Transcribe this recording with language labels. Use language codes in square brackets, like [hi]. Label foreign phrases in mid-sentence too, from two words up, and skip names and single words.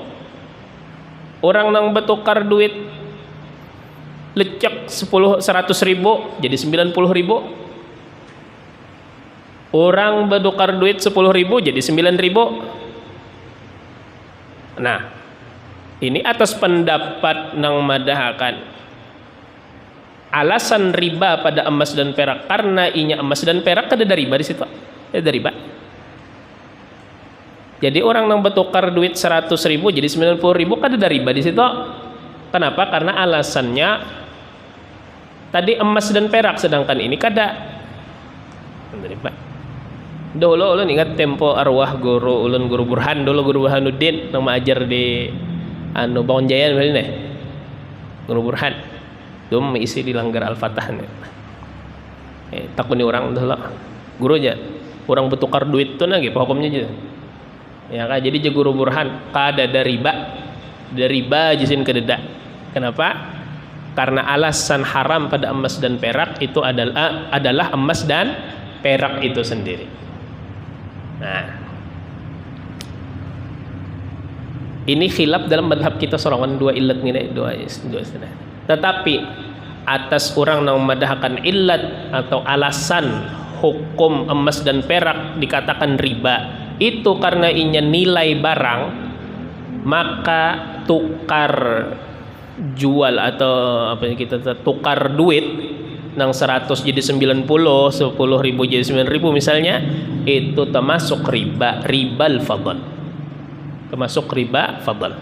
[bjn] Orang nang bertukar duit lecek 100 ribu jadi 90 ribu. Orang bertukar duit 10 ribu jadi 9 ribu. Nah, ini atas pendapat nang madahakan alasan riba pada emas dan perak karena inya emas dan perak ada riba di situ. Ada riba. Jadi orang yang bertukar duit 100 ribu jadi 90 ribu kan ada riba di situ. Kenapa? Karena alasannya tadi emas dan perak sedangkan ini kada. Riba. Dulu ulun ingat tempo arwah guru ulun, guru Burhan dulu, guru Burhanuddin yang mengajar di Bangun Jaya ini. Guru Burhan. Dulu mengisi di Langgar Al-Fatah nih. Takuni orang dulu. Guru aja. Orang bertukar duit tuh nagi hukumnya aja. Ya kan, jadi guru Burhan kada ada riba, jisin kededa. Kenapa? Karena alasan haram pada emas dan perak itu adalah emas dan perak itu sendiri. Nah, ini khilaf dalam madhab kita sorangan dua illat ini, dua istilah. Tetapi atas orang yang memadahkan illat atau alasan hukum emas dan perak dikatakan riba itu karena inya nilai barang, maka tukar jual atau apa yang kita tukar duit nang 100 jadi 90, 10 ribu jadi 9 ribu misalnya, itu termasuk [ar] ribal fadl, [bjn] termasuk [ar] riba fadl.